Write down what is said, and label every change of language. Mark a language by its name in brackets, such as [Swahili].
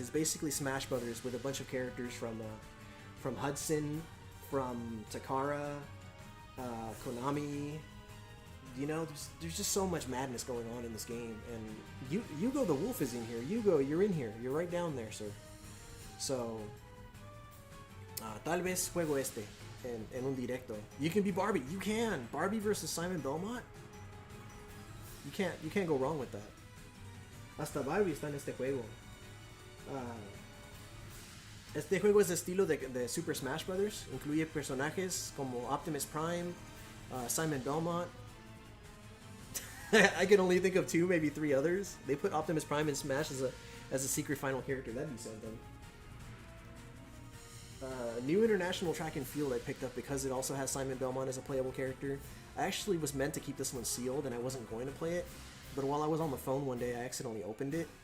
[English] It's basically Smash Brothers with a bunch of characters from Hudson, from Takara, Konami. You know, there's just so much madness going on in this game, and Yugo the Wolf is in here. Yugo, you're in here. You're right down there, sir. [Spanish] So, tal vez juego este en un directo. [English] You can be Barbie. You can. Barbie versus Simon Belmont. You can't go wrong with that. [Spanish] Hasta Barbie está en este juego. Este juego es de estilo de Super Smash Brothers. Incluye personajes como Optimus Prime, Simon Belmont. [English] I can only think of 2, maybe 3 others. They put Optimus Prime in Smash as a secret final character. That'd be something. New international track and field I picked up because it also has Simon Belmont as a playable character. I actually was meant to keep this one sealed and I wasn't going to play it, but while I was on the phone one day I accidentally opened it.